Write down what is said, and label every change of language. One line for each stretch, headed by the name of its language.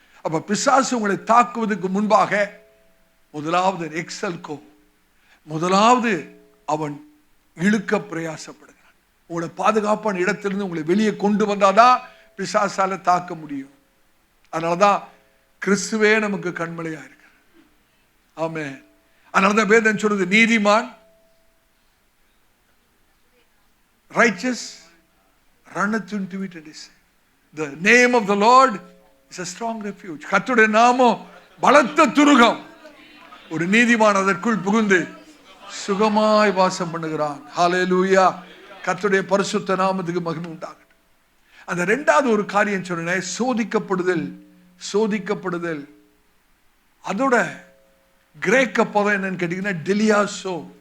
Tamil: அப்ப பிசாசு உங்களை தாக்குவதற்கு முன்பாக முதலாவது எக்ஸல்கோ, முதலாவது அவன் இழுக்க பிரயாசப்படுகிறான். உங்களை பாதுகாப்பான இடத்திலிருந்து உங்களை வெளியே கொண்டு வந்தாதான் பிசாசால தாக்க முடியும். அதனாலதான் கிறிஸ்துவே நமக்கு கண்மலையா இருக்கு. ஆமென். அதனாலதான் வேதம் சொல்றது, நீதிமான்
English: righteous runneth into it and is safe. The name of the Lord is a strong refuge.
Tamil: கர்த்தருடைய நாமம் பலத்த துருகம். ஒரு நீதிமான் அதற்குள் புகுந்து சுகமாய் வாசம் பண்ணுகிறான். ஹல்லேலூயா. கர்த்தருடைய பரிசுத்த நாமத்துக்கு மகிமை உண்டாகட்டும். அந்த இரண்டாவது ஒரு காரியம் சொன்னேன், சோதிக்கப்படுதல். சோதிக்கப்படுதல் அதோட கிரேக்க பதம் என்னன்னு கேட்டீங்கன்னா டெலியாசோ.